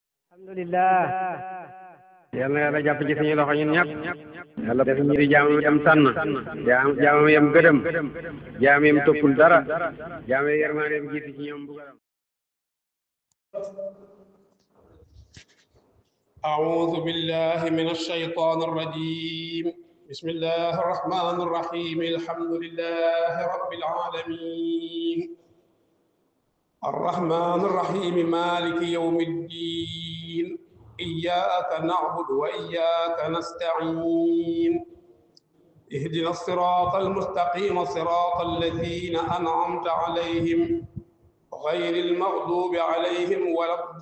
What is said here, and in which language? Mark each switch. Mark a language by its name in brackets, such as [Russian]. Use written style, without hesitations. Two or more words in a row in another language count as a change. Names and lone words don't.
[Wolof] alhamdulillah yal na yàlla jàpp ci suñu loxo ñun ñëpp yàlla def ñu di jaamam yam tànn jaamam yam gëdëm jaam yam toppul dara jaam yam yërmaandeem jiitu ci ñoom bugaram [Arabic] أعوذ بالله من الشيطان الرجيم بسم الله الرحمن الرحيم الحمد لله رب العالمين الرحمن الرحيم مالك يوم الدين إياك نعبد وإياك نستعين اهدنا الصراط المستقيم صراط الذين أنعمت عليهم غير المغضوب عليهم ولا